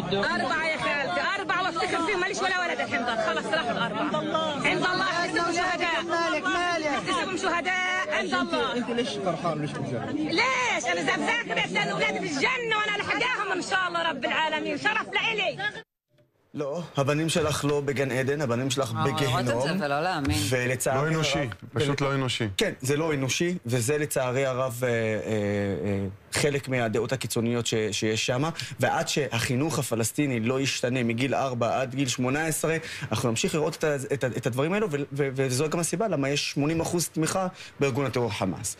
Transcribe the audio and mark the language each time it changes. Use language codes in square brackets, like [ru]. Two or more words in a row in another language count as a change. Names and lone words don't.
[ar] 4 يا خالتي، 4 وافتخر فيهم. ماليش ولا ولد الحين خلص راحوا ال4 عند الله. احتسبهم شهداء، احتسبهم شهداء عند الله. انت ليش فرحان وليش مبسوط؟ ليش؟ انا ذاكره عشان اولادي في الجنه وانا لحقاهم ان شاء الله رب العالمين. شرف لإلي. [he] לא, הבנים שלך לא בגן עדן, הבנים שלך בגיהנום. ולא להאמין. ולצערי... לא אנושי, פשוט לא אנושי. כן, זה לא אנושי, וזה לצערי הרב חלק מהדעות הקיצוניות שיש שם, ועד שהחינוך הפלסטיני לא ישתנה מגיל 4 עד גיל 18, אנחנו נמשיך לראות את הדברים האלו, וזו גם הסיבה למה יש 80% תמיכה בארגון הטרור חמאס.